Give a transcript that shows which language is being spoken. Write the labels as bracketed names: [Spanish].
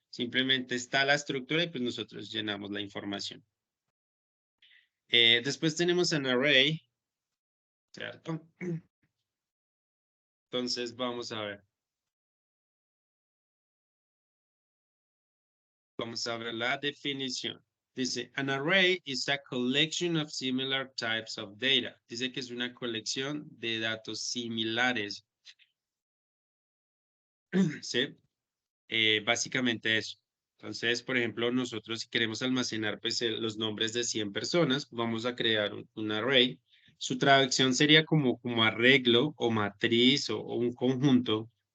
[Spanish] Simplemente está la estructura y pues nosotros llenamos la información. Después tenemos un array, ¿cierto? Entonces vamos a ver. Vamos a ver la definición. [English] Dice, an array is a collection of similar types of data. [Spanish] Dice que es una colección de datos similares. ¿Sí? Básicamente eso. Entonces, por ejemplo, nosotros si queremos almacenar pues, los nombres de 100 personas, vamos a crear un array. Su traducción sería como arreglo o matriz o un conjunto.